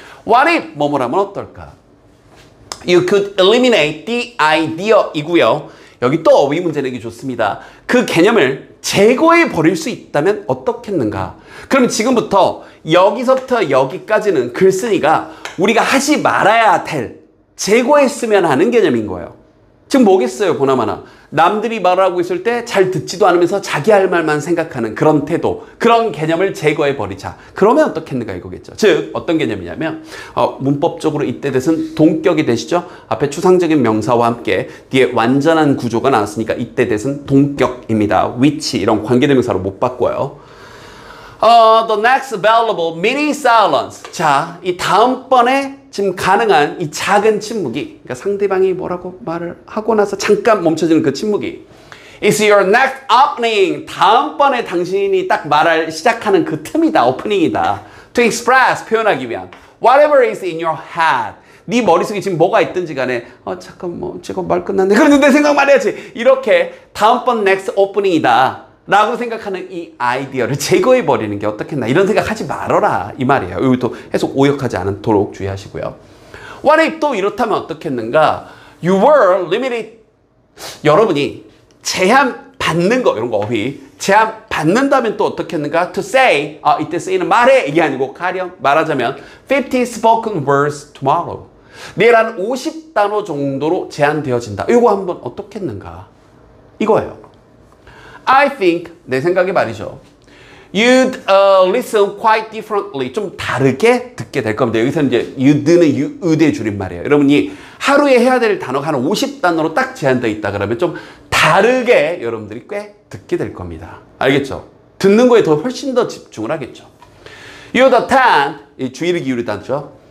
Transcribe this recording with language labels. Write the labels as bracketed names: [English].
[English] What if [Korean] 뭐뭐라면 어떨까? [English] You could eliminate the idea 이고요. [Korean] 여기 또 어휘 문제 내기 좋습니다. 그 개념을 제거해 버릴 수 있다면 어떻겠는가? 그럼 지금부터 여기서부터 여기까지는 글쓴이가 우리가 하지 말아야 될, 제거했으면 하는 개념인 거예요. 지금 뭐겠어요, 보나마나. 남들이 말하고 있을 때 잘 듣지도 않으면서 자기 할 말만 생각하는 그런 태도, 그런 개념을 제거해 버리자. 그러면 어떻겠는가 이거겠죠. 즉 어떤 개념이냐면 문법적으로 이때 대신 동격이 되시죠. 앞에 추상적인 명사와 함께 뒤에 완전한 구조가 나왔으니까 이때 대신 동격입니다. which 이런 관계대명사로 못 바꿔요. [English] The next available mini silence. [Korean] 자, 이 다음번에 지금 가능한 이 작은 침묵이, 그러니까 상대방이 뭐라고 말을 하고 나서 잠깐 멈춰지는 그 침묵이 [English] It's your next opening. [Korean] 다음번에 당신이 딱 말을 시작하는 그 틈이다, 오프닝이다. [English] To express, [Korean] 표현하기 위한 [English] whatever is in your head. [Korean] 네 머릿속에 지금 뭐가 있든지 간에 잠깐 제가 말 끝났네. 그런데 내 생각만 해야지. 이렇게 다음번 next opening이다 라고 생각하는 이 아이디어를 제거해버리는 게 어떻겠나. 이런 생각하지 말아라 이 말이에요. 여기 또 해석 오역하지 않도록 주의하시고요. [English] What if [Korean] 또 이렇다면 어떻겠는가. [English] You were limited. [Korean] 여러분이 제한받는 거, 이런 거 어휘 제한받는다면 또 어떻겠는가. To say, 이때 쓰이는 말해 이게 아니고 가령 말하자면 [English] 50 spoken words tomorrow. [Korean] 내일 한 50단어 정도로 제한되어진다. 이거 한번 어떻겠는가 이거예요. [English] I think, [Korean] 내 생각에 말이죠. [English] You'd listen quite differently. [Korean] 좀 다르게 듣게 될 겁니다. 여기서 이제 you'd는 you'의 줄임말이에요. 여러분이 하루에 해야 될 단어가 한 50단어로 딱 제한되어 있다 그러면 좀 다르게 여러분들이 꽤 듣게 될 겁니다. 알겠죠? 듣는 거에 더 훨씬 더 집중을 하겠죠. [English] You'd attend, [Korean] 주의를 기울이다죠.